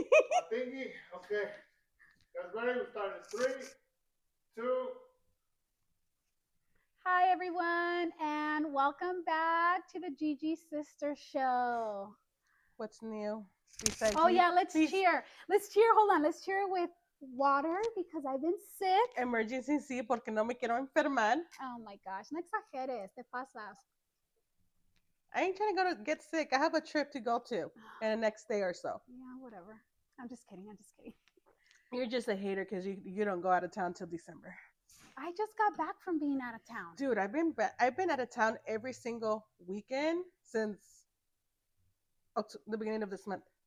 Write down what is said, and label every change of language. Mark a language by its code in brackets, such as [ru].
[en] My thingy. Okay. Guys ready? We start in 3, 2. Hi, everyone, and welcome back to the Gigi Sister Show. What's new? Besides Oh, me? yeah, let's cheer. Let's cheer. Hold on. Let's cheer with water because I've been sick. Emergency [es] sí, porque no me quiero enfermar. [en] Oh, my gosh. [es] No exageres. Te pasas. [en] I ain't trying to go to get sick. I have a trip to go to in the next day or so. Yeah, whatever. I'm just kidding. You're just a hater because you don't go out of town till December. I just got back from being out of town. Dude, I've been out of town every single weekend since the beginning of this month.